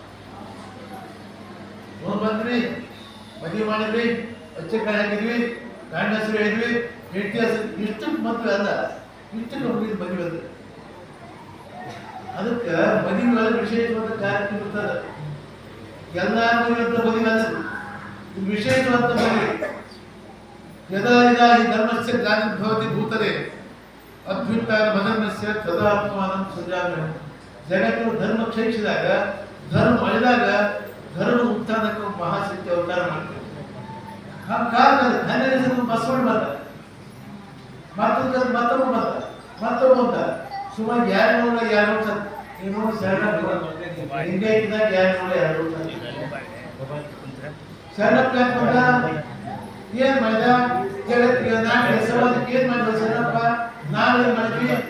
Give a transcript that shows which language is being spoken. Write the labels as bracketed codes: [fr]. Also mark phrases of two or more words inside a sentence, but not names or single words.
[kn] ನೋಡ್ ಬಂದ್ರಿ ಮದುವೆ ಮಾಡಿದ್ರಿ ಅಚ್ಚಕಾಯಿ ಹಾಕಿದ್ವಿ ಗಂಡ ಹೆಸರು ಹೇಳಿದ್ವಿ ಹೆಂಡತಿ ಹೆಸರು ಇಷ್ಟಕ್ಕೆ ಮದುವೆ ಅಲ್ಲ ಇಷ್ಟಕ್ಕೆ ಹುಡುಗಿದ ಮದುವೆ ಅಂದ್ರೆ ಅದಕ್ಕೆ ಮದುವೆ ವಿಶೇಷವಾದ ಕಾರ್ಯಕ್ರಮ ಇರ್ತದೆ ಎಲ್ಲ ಮದುವೆ ಮದುವೆ ಅಲ್ಲ ವಿಶೇಷವಾದ ಮದುವೆ [sa] ಯದಾ ಯದಾ ಹಿ ಧರ್ಮಸ್ಯ ಗ್ಲಾನಿರ್ಭವತಿ ಭೂತಲೆ ಅಭ್ಯುತ್ಥಾನ ಮದನಸ್ಯ ತದಾತ್ಮಾನಂ ಸೃಜಾಮ್ಯಹಂ. [kn] ಜಗತ್ತು ಧರ್ಮ ಕ್ಷಯಿಸಿದಾಗ ಧರ್ಮ ಅಳಿದಾಗ ಧರ್ಮ ಉತ್ಥಾನಕ್ಕೆ ಮಹಾಶಕ್ತಿ ಅವತಾರ ಮಾಡ್ತಾರೆ. ಆ ಕಾಲದಲ್ಲಿ ಹನ್ನೆರಡು ಬಸವಣ್ಣ ಬಂದ ಮತ್ತೊಬ್ಬ ಬಂದ ಸುಮಾರು ಯಾರು ಏನು ಶರಣ ಹಿಂಗೆ ಇದ್ದಾಗ ಯಾರು ಶರಣಪ್ಪ ಬಂದ ಏನ್ ಮಾಡಿದ ಜಗತ್ತಿಗೆ ನಾನು ಸಮಾಜಕ್ಕೆ ಏನ್ ಮಾಡಿದ ಸಣ್ಣಪ್ಪ ನಾವೇನ್ ಮಾಡಿದ್ವಿ